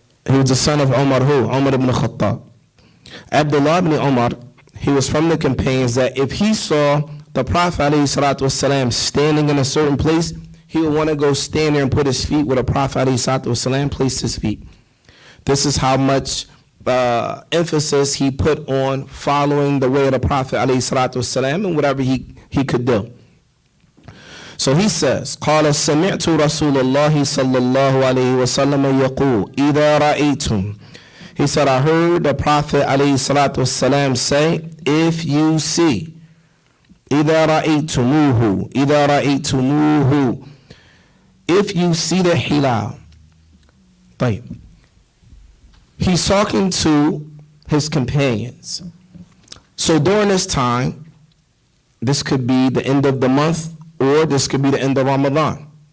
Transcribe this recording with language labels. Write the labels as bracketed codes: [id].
[en] He was the son of Umar who? Umar ibn Khattab. Abdullah ibn Umar, he was from the companions that if he saw the Prophet ﷺ standing in a certain place, he would want to go stand there and put his feet where the Prophet ﷺ placed his feet. This is how much emphasis he put on following the way of the Prophet ﷺ and whatever he could do. So he says, [ar] قال سمعت رسول الله صلى الله عليه وسلم يقول إذا رأيتم. [en] He said, I heard the Prophet ﷺ say, if you see, [ar] إذا رأيتموه, إذا رأيتموه, [en] if you see the hilal. [ar] طيب. [en] He's talking to his companions. So during this time, this could be the end of the month, or this could be the end of Ramadan.